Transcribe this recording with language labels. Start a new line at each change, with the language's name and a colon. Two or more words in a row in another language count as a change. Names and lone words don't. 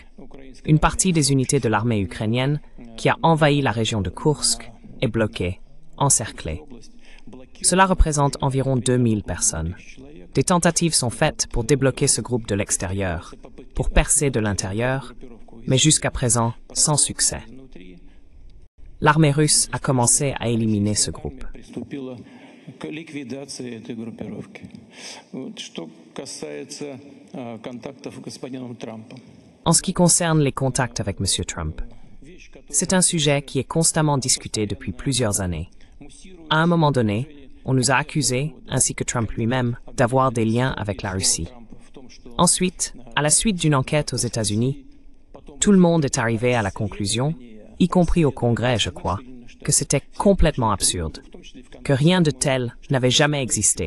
French: Une partie des unités de l'armée ukrainienne qui a envahi la région de Koursk est bloquée, encerclée. Cela représente environ 2000 personnes. Des tentatives sont faites pour débloquer ce groupe de l'extérieur, pour percer de l'intérieur, mais jusqu'à présent, sans succès. l'armée russe a commencé à éliminer ce groupe.
Russian: Приступила к ликвидации этой группировки. Что касается контактов с господином Трампом.
French: En ce qui concerne les contacts avec M. Trump, c'est un sujet qui est constamment discuté depuis plusieurs années. À un moment donné, on nous a accusés, ainsi que Trump lui-même, d'avoir des liens avec la Russie. Ensuite, à la suite d'une enquête aux États-Unis, tout le monde est arrivé à la conclusion, y compris au Congrès, je crois, que c'était complètement absurde, que rien de tel n'avait jamais existé.